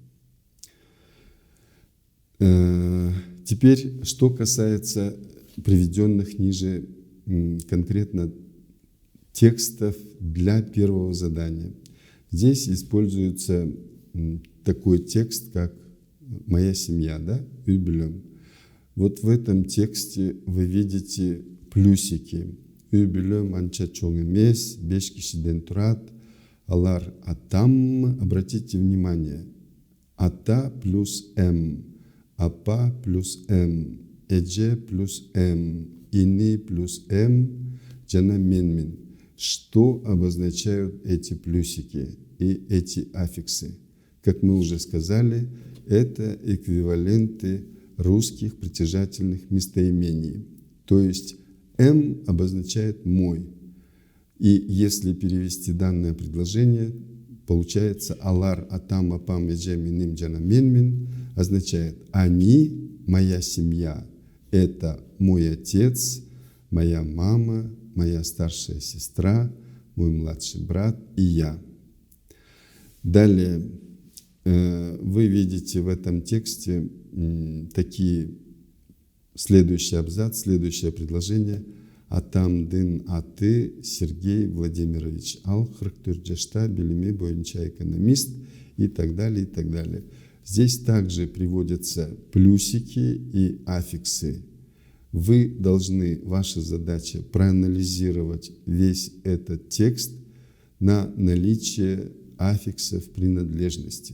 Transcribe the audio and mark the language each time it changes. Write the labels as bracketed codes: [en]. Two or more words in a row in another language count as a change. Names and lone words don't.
[ru] Теперь, что касается приведенных ниже конкретно текстов для первого задания. Здесь используется такой текст, как «Моя семья», [ky] да, «Үй-билем». [ru] Вот в этом тексте вы видите плюсики. [ky] «Үй-билем анча чоң эмес, 5 кишиден турат, алар атам». [ru] Обратите внимание, [ky] ата плюс м, апа плюс м, эже плюс м, ини плюс м, жана менмин. [ru] Что обозначают эти плюсики и эти аффиксы? Как мы уже сказали, это эквиваленты русских притяжательных местоимений. То есть «м» обозначает «мой». И если перевести данное предложение, получается [ky] «алар атам апам эже миним жана менмин» [ru] означает «они, моя семья, это мой отец, моя мама, моя старшая сестра, мой младший брат и я». Далее вы видите в этом тексте такие следующий абзац, следующее предложение. [ky] Атам дын аты Сергей Владимирович ал 44 жашта билими боюнча экономист [ru] и так далее, и так далее. Здесь также приводятся плюсики и аффиксы. Вы должны, ваша задача проанализировать весь этот текст на наличие аффиксов принадлежности.